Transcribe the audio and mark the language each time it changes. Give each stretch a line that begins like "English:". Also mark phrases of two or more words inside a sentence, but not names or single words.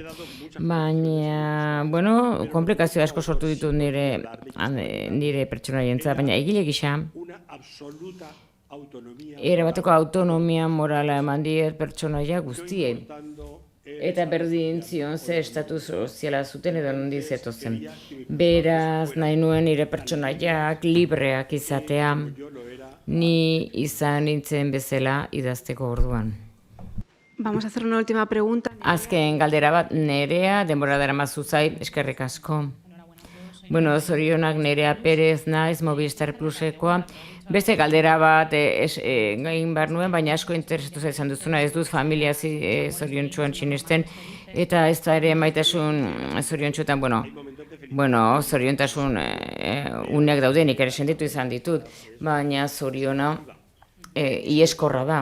Basque: Baina, komplikazio asko sortu ditut nire pertsonaientza, baina egile gisa erabateko autonomia morala eman diet pertsonaia guztiei. Eta berdin zion ze estatu soziala zuten edo nondi zetozen. Beraz, nahi nuen nire pertsonaiak libreak izatea, ni izan nintzen bezala idazteko orduan.
Spanish: Vamos a hacer una última pregunta.
Basque: Azken galdera bat, Nerea, denbora daramazu zait, eskerrik asko. Bueno, zorionak Nerea Perez naiz, Movistar Plusekoa. Beste galdera bat gain behar nuen, baina asko interesatu izan duzuna, ez dut familia zoriontsuan sinesten, eta ez da ere maitasun zoriontsuetan, zoriontasun uneak daudenik ere sentitu izan ditut, baina zoriona ieskorra da.